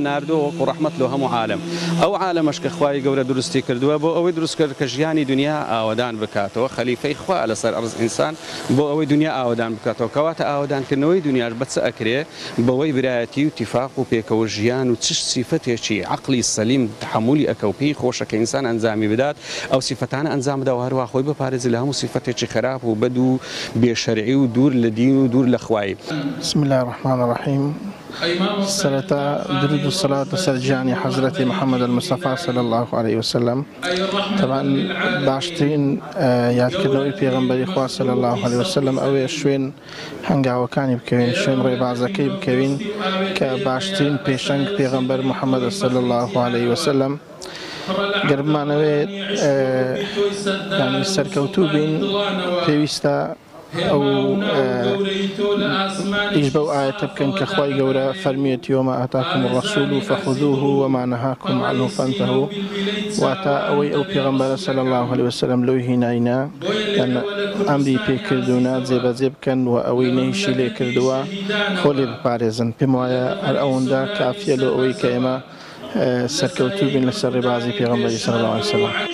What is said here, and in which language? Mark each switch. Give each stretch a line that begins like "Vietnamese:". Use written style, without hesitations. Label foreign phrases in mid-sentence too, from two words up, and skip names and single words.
Central Kurdish: ناردووە وەکو ڕەحمەت لە هەموو عالەم ئەو عالەمەش کە خوای گەورە دروستی کردووە بۆ ئەوەی دروست کرد کە ژیانی دنیا ئاوەدان بکاتەوە خەلیفەی خوا لەسەر ئەرز ئینسان بۆ ئەوەی دنیا ئاوەدان بکاتەوە کەواتە ئاوەدانکردنەوەی دنیاش بە چ ئەکرێ بەوەی برایەتی و تیفاق و پێکەوە ژیان و چ سیفەتێکی عەقلی سەلیم تحملی ئەکە و پێی خۆشە کە ئینسان ئەنجامی بدات ئەو سیفەتانە ئەنجام بدات و هەروە خۆی بپارێزی لە هەموو سیفەتێکی خراپ و بەد و بێشەرعی و دوور لە دین و دوور لە خوای
Arabic: بسم الله الرحمن الرحيم
Central Kurdish: سرتا درود
Arabic: الصلاة والسلام
Central Kurdish: حضرت
Arabic: محمد المصطفى صلى الله عليه وسلم
Central Kurdish: طبعا باشترين یادکردنەوەی پێغەمبەری خوا
Arabic: صلی الله عليه وسلم
Central Kurdish: ئەوەیە شوێن هەنگاوەکانی بکەوین شوێن ڕێبازەکەی بکەوین کە باشترین پێشەنگ پێغەمبەر محەممەد
Arabic: صلی الله عليه وسلم
Central Kurdish: گەرمانەوێت ینی سەرکەوتوو بین پێویستە ئەو ئیش بەو ئاەتە بکەن کە خوای گەورە فەرمیێتی
Arabic: وما ئاتاکم الرەسوول فخذوه وما نهاکم عنه فانتهوا
Central Kurdish: واتە ئەوەی ئەو پێغەمبەرە
Arabic: صلی الله عليه وسلم
Central Kurdish: لەوی هیناینا ئەمری پێکردوونە جێبەجێ بکەن و ئەوەی نەیشی لێ کردووە خۆ لێ بپارێزن پێم وایە هەر ئەوەندا کافیە لە ئەوەی کە ئێمە سەرکەوتوو بین لەسەر ڕێبازی پێغەمبەری
Arabic: صلی الله عليه وسلم